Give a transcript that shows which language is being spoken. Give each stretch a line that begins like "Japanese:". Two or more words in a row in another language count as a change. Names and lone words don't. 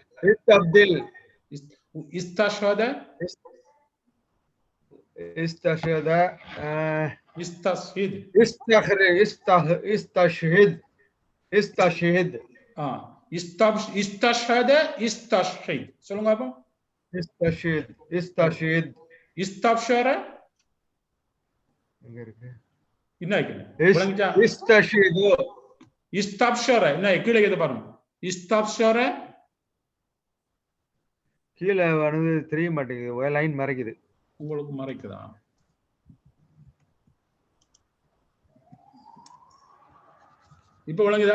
Arabic: استشهد استشهد استشهد استشهد استشهد استشهد استشهد
Tamil: சொல்லுங்க அப்போ.
Arabic: استشهد
Tamil: استبشر இன்னைக்கு விளங்கிச்சா
Arabic: இஸ்தஷிது
Tamil: இஸ்தப்ஷர என்ன கீழே கேது பாருங்க இஸ்தப்ஷர கீழே வந்து தெரிய மாட்டேங்குது லைன் மறைக்குது உங்களுக்கு மறைக்குதா இப்ப விளங்குதா